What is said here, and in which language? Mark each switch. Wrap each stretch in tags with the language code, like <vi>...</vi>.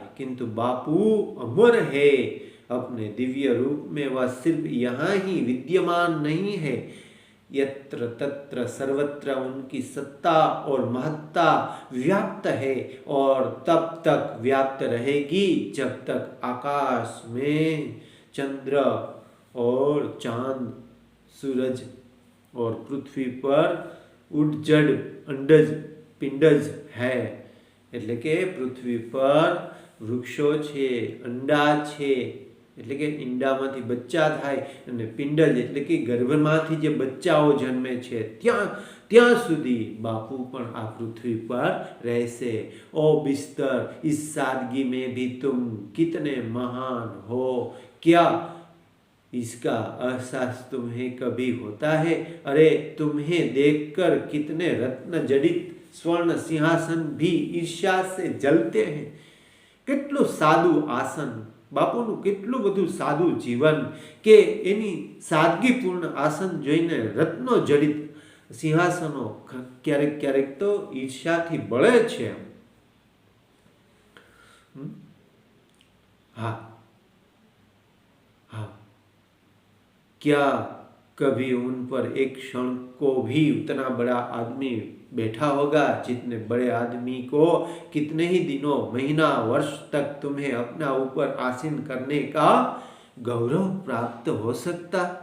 <hi>किंतु बापू अमर है, अपने दिव्य रूप में वह सिर्फ यहाँ ही विद्यमान नहीं है, यत्र तत्र सर्वत्र उनकी सत्ता और महत्ता व्याप्त है और तब तक व्याप्त रहेगी जब तक आकाश में चंद्र और चांद, सूरज और पृथ्वी पर उड्जड अंडज पिंडज है।</hi> <gu>એટલે કે પૃથ્વી પર વૃક્ષો છે, અંડા છે એટલે કે ઈંડામાંથી બચ્ચા થાય અને પિંડજ એટલે કે ગર્ભમાંથી જે બચ્ચાઓ જન્મે છે ત્યાં સુધી બાપુ પણ આ પૃથ્વી પર રહેશે।</gu> <hi>ओ बिस्तर इस सादगी में भी तुम कितने महान हो, क्या इसका एहसास तुम्हें कभी होता है? अरे तुम्हें देखकर कितने रत्न जड़ित स्वर्ण सिंहासन भी ईर्ष्या से जलते हैं।</hi> <gu>કેટલું સાદું આસન, બાપુનું કેટલું બધું સાદું જીવન કે એની સાદગીપૂર્ણ આસન જોઈને રત્નો જડિત સિંહાસનો ક્યારેક ક્યારેક તો ઈર્ષ્યાથી બળે છે।</gu> <hi>हाँ हाँ, क्या कभी उन पर एक क्षण को भी उतना बड़ा आदमी बैठा होगा जितने बड़े आदमी को कितने ही दिनों, महीना, वर्ष तक तुम्हें अपना ऊपर आसीन करने का गौरव प्राप्त हो सकता?</hi>